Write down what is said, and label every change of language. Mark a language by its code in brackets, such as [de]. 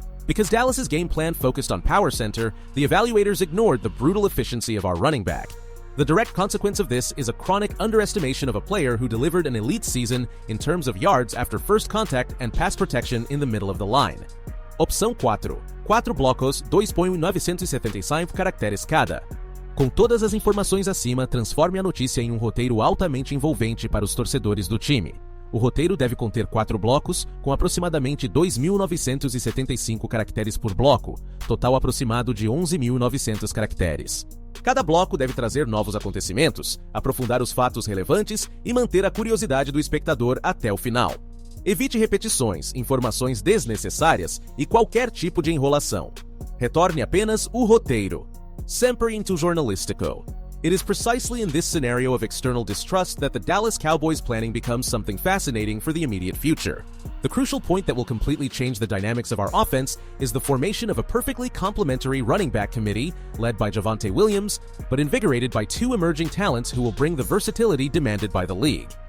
[en] Because Dallas's game plan focused on power center, the evaluators ignored the brutal efficiency of our running back. The direct consequence of this is a chronic underestimation of a player who delivered an elite season in terms of yards after first contact and pass protection in the middle of the line. [pt] Opção 4. 4 blocos, 2.975 caracteres cada. Com todas as informações acima, transforme a notícia em um roteiro altamente envolvente para os torcedores do time. O roteiro deve conter 4 blocos, com aproximadamente 2.975 caracteres por bloco, total aproximado de 11.900 caracteres. Cada bloco deve trazer novos acontecimentos, aprofundar os fatos relevantes e manter a curiosidade do espectador até o final. Evite repetições, informações desnecessárias e qualquer tipo de enrolação. Retorne apenas o roteiro. Sempre into Jornalistico. [en] It is precisely in this scenario of external distrust that the Dallas Cowboys planning becomes something fascinating for the immediate future. The crucial point that will completely change the dynamics of our offense is the formation of a perfectly complementary running back committee led by Javonte Williams, but invigorated by 2 emerging talents who will bring the versatility demanded by the league.